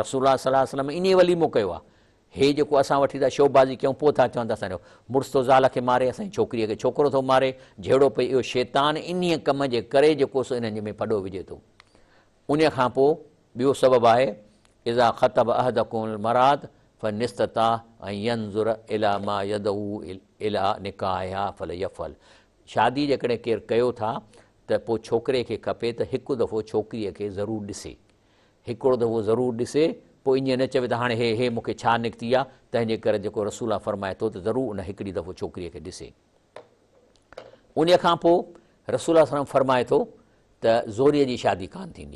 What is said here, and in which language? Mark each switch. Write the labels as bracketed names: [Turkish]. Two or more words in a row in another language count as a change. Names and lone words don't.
[Sindhi] रसूलुल्लाह [Arabic] صلى الله عليه وسلم [Sindhi] इन वलीमो कयो आहे। हे जेको असां वठी था शोबाज़ी कयूं, पोइ था चवनि था असांजो मुड़ुसु थो ज़ाल खे मारे, असांजी छोकिरीअ खे छोकिरो थो मारे, जहिड़ो पई इहो शैतान इन्हीअ कम जे करे जेको सो इन्हनि में पॾो विझे थो। उन खां पोइ ॿियो सबबु आहे, [Arabic] إذا خطب أحدكم المرأة فاستطاع [Sindhi] ऐं [Arabic] ينظر إلى ما يدعو إلى نكاحها فليفعل. [Sindhi] शादी जेकॾहिं केरु कयो था त पोइ छोकिरे खे खपे त हिकु दफ़ो छोकिरीअ खे ज़रूरु ॾिसे, हिकिड़ो दफ़ो ज़रूरु ॾिसे, पोइ ईअं न चवे त हाणे हे मूंखे छा निकिती आहे, तंहिंजे करे जेको रसूल फरमाए थो त ज़रूरु उन हिकिड़ी दफ़ो छोकिरीअ खे ॾिसे। उन खां पोइ रसूल फरमाए थो त ज़ोरीअ जी शादी कान थींदी।